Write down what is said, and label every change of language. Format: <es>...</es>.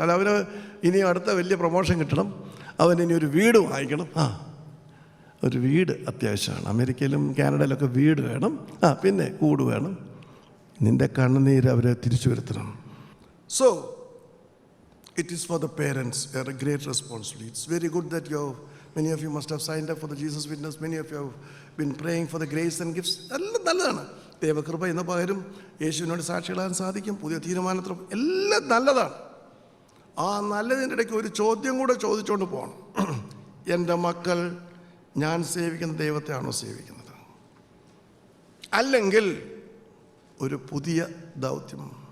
<ml>അല്ല, അവന് ഇനിയും അടുത്ത വലിയ പ്രൊമോഷൻ കിട്ടണം, അവനിനി ഒരു വീട് വാങ്ങിക്കണം. ഒരു വീട് അത്യാവശ്യമാണ്. അമേരിക്കയിലും കാനഡയിലൊക്കെ വീട് വേണം. പിന്നെ കൂട് വേണം. നിൻ്റെ കണ്ണുനീര് അവരെ തിരിച്ചു വരുത്തണം.</ml> <en>So it is for the parents a great responsibility. It's very good that you many of you must have signed up for the Jesus Witness. Many of you have been praying for the grace and gifts.</en> <ml>എല്ലാം നല്ലതാണ്. ദൈവകൃപ എന്ന പകരം യേശുവിനോട് സാക്ഷികളാൻ സാധിക്കും. പുതിയ തീരുമാനത്തിൽ എല്ലാം നല്ലതാണ്. ആ നല്ലതിൻ്റെ ഇടയ്ക്ക് ഒരു ചോദ്യം കൂടെ ചോദിച്ചുകൊണ്ട് പോകണം. എൻ്റെ മക്കൾ ഞാൻ സേവിക്കുന്ന ദൈവത്തെയാണോ സേവിക്കുന്നത്? അല്ലെങ്കിൽ ഒരു പുതിയ ദൗത്യം.</ml>